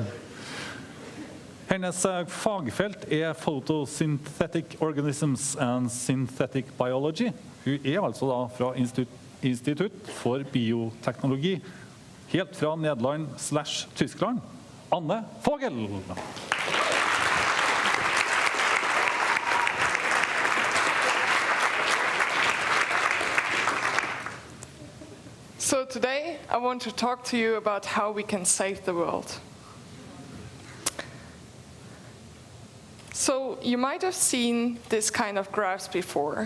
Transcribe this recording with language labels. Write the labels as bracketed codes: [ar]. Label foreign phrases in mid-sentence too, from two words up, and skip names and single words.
[no] Hennes fagfelt er [en] Photosynthetic Organisms and Synthetic Biology. [no] Hun er altså da fra Institutt for Bioteknologi, helt fra Nederland/Tyskland. Anne Vogel! [en] So today I want to talk to you about how we can save the world. So you might have seen this kind of graphs before.